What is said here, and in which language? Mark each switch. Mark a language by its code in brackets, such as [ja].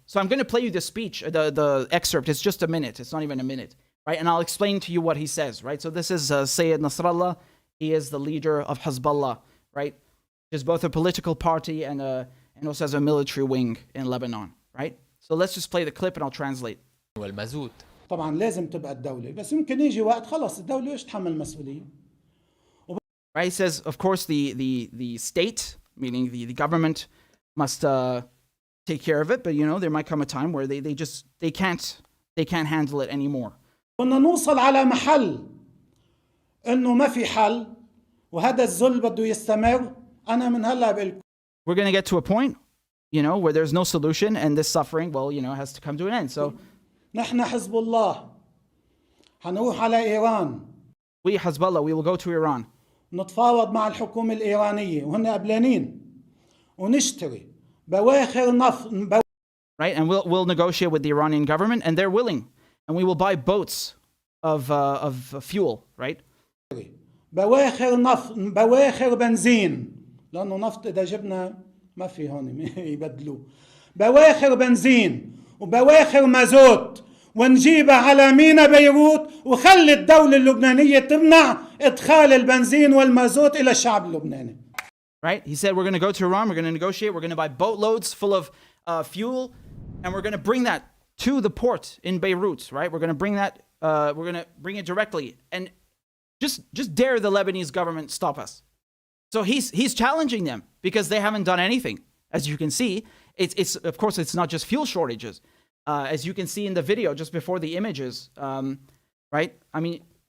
[en] So I'm going to play you the speech, the excerpt. It's just a minute. It's not even a minute, right? And I'll explain to you what he says, right? So this is Sayyid Nasrallah. He is the leader of Hezbollah, right? Which is both a political party and also has a military wing in Lebanon, right? So let's just play the clip and I'll translate. [ar] والمازوت طبعا لازم تبقى الدولة بس يمكن يجي وقت خلص الدولة ايش تحمل المسؤولية. [en] Right? He says, of course, the state, meaning the government, must take care of it, but you know there might come a time where they can't handle it anymore. [ar] كنا نوصل على محل إنه ما في حل وهذا الذل بده يستمر. أنا من هلا بقول. [en] We're going to get to a point, you know, where there's no solution and this suffering, well, you know, has to come to an end. So [ar] نحن حزب الله حنروح على إيران. [en] We, Hezbollah, we will go to Iran. [ar] نتفاوض مع الحكومة الإيرانية وهن قبلانين ونشتري بواخر نفط. [en] Right, and we'll negotiate with the Iranian government, and they're willing, and we will buy boats of fuel, right? [ar] بواخر نفط بواخر بنزين لأنه نفط إذا جبنا ما في هون يبدلوه. بواخر بنزين وبواخر مازوت ونجيبها على مينا بيروت وخلي الدولة اللبنانية تمنع إدخال البنزين والمازوت إلى الشعب اللبناني. [en] Right? He said, we're going to go to Iran, we're going to negotiate, we're going to buy boatloads full of fuel, and we're going to bring that to the port in Beirut, right? We're going to bring that, we're going to bring it directly, and just dare the Lebanese government stop us. So he's challenging them because they haven't done anything. As you can see, it's of course, it's not just fuel shortages. As you can see in the video just before the images, right? I mean,